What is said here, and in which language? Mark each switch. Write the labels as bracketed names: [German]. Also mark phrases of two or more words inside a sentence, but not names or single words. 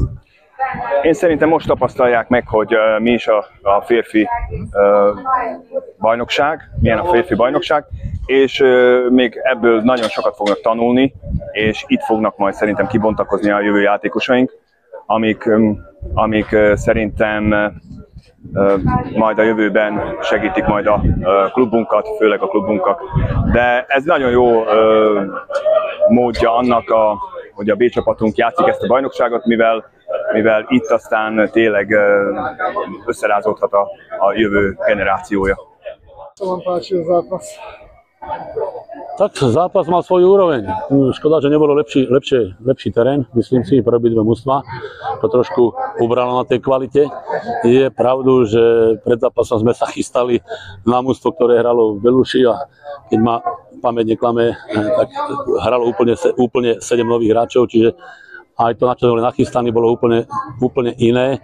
[Hungarian] Én szerintem most tapasztalják meg, hogy mi is a férfi bajnokság, milyen a férfi bajnokság, és még ebből nagyon sokat fognak tanulni, és itt fognak majd szerintem kibontakozni a jövő játékosaink, amik szerintem majd a jövőben segítik majd a klubunkat, főleg a klubunkat. De ez nagyon jó módja annak, hogy a B csapatunk játszik ezt a bajnokságot, mivel itt aztán tényleg összerázódhat a jövő generációja. [Slovak] Co vám páči o zápas? Tak zápas mal svoju úroveň. Škoda, že nebolo lepší terén, myslím si, pre obidve mužstvá. To trošku ubralo na tej kvalite. Je pravdu, že pred zápasom sme sa chystali na mužstvo, ktoré hralo v Beluši a keď ma pamäť neklame, tak hralo úplne 7 nových hráčov, čiže aj to, na čo sme boli nachystaní, bolo úplne iné.